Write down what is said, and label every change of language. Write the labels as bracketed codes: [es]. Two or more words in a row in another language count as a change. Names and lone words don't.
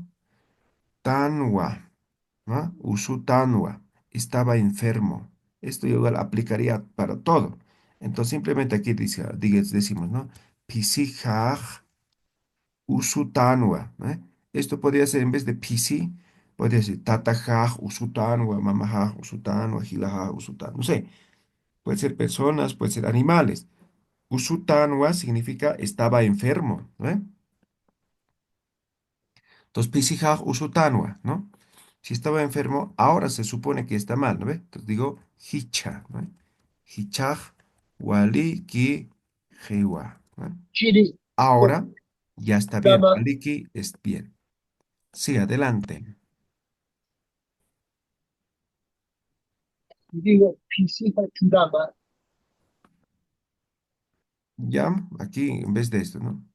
[ay] Tanwa. ¿No? [es] Usutanwa, estaba enfermo. Esto igual aplicaría para todo. Entonces simplemente aquí decimos, ¿no? [ay] Pisijaj usutanwa, ¿no? [es] Esto podría ser en vez de pisi, podría ser [ay] tatajaj usutanwa, mamajaj usutanwa, jilajaj usutan. [es] No sé, puede ser personas, puede ser animales. Usutanwa significa estaba enfermo, ¿no? [ay] Entonces pisijaj usutanwa, ¿no? [es] Si estaba enfermo, ahora se supone que está mal, ¿no ve? Entonces digo hicha, ¿no ve? [ay] Hichaj waliki jewa, [es] ¿no ve? Ahora ya está bien. Waliki es bien. Sí, adelante. Ya, aquí en vez de esto, ¿no?